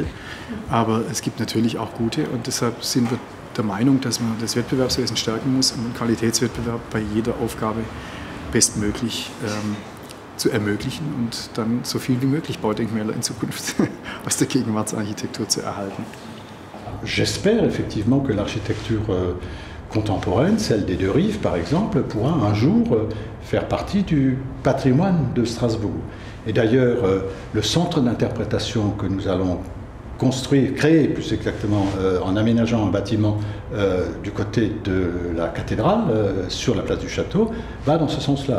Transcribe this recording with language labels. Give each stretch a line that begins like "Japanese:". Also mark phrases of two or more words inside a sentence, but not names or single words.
German: Aber es gibt natürlich auch gute und deshalb sind wir der Meinung, dass man das Wettbewerbswesen stärken muss, um den Qualitätswettbewerb bei jeder Aufgabe bestmöglich zu ermöglichen und dann so viel wie möglich Baudenkmäler in Zukunft aus der Gegenwartsarchitektur zu erhalten.
French: J'espère effectivement que l'architecture contemporaine, celle des Deux Rives par exemple, pourra un jour faire partie du patrimoine de Strasbourg. Et d'ailleurs, le centre d'interprétation que nous allons créer plus exactement en aménageant un bâtiment du côté de la cathédrale, sur la place du château, va dans ce sens-là.